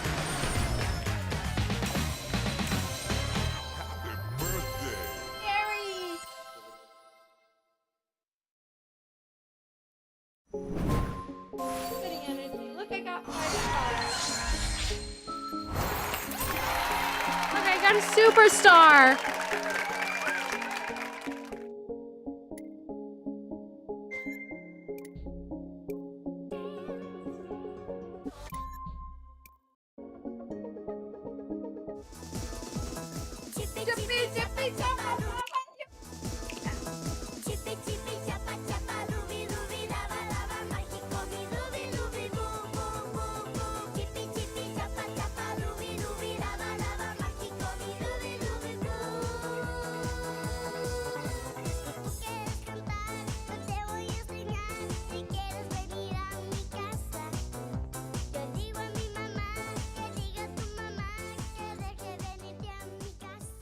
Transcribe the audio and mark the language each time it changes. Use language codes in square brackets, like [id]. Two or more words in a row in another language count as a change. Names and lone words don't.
[en] Happy birthday. Scary. Spitting energy. Look, I got 5 stars. Look, I got a superstar. Jippy, jippy, jabba, Chippy, chippy, chapa, chapa, ruby, ruby, lava, lava, [es] mágico, mi ruby, ruby, boom, boom, boom, boom. Chippy, chippy, chapa, chapa, ruby, ruby, lava, lava, mágico, mi ruby, ruby, boom. Tú quieres cantar, no te voy a extrañar. Si quieres venir a mi casa, yo digo a mi mamá, que diga a tu mamá, que deje venirte a mi casa.